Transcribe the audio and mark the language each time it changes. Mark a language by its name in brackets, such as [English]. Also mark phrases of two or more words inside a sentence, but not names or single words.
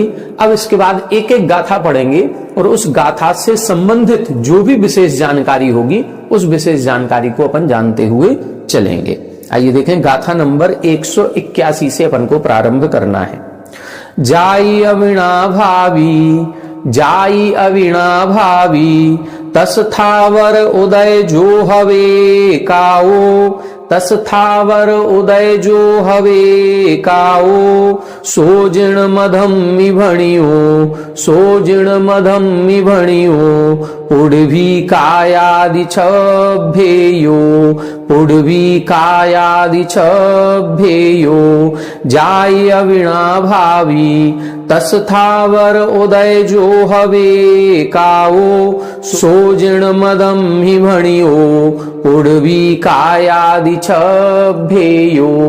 [Hindi] अब इसके बाद एक एक गाथा पढ़ेंगे और उस गाथा से संबंधित जो भी विशेष जानकारी होगी उस विशेष जानकारी को अपन जानते हुए चलेंगे। आइए देखें गाथा नंबर 181 से अपन को प्रारंभ करना है। [Prakrit languages] जाई अविणा भावी जाई अविणा भावी, तस थावर उदय जो हवे काओ, तस थावर उदय जो हवे काओ, सो जिण मधम मिभणियो, सो जिण मधम मिभणियो, पुढ़वी कायादि छभेयो, पुढ़वी कायादि छभेयो, जाय अविणा भावी, तस थावर उदय जो हवे काओ, सो जिण मदम मिभणियो, पुढ़वी कायादि छभेयो।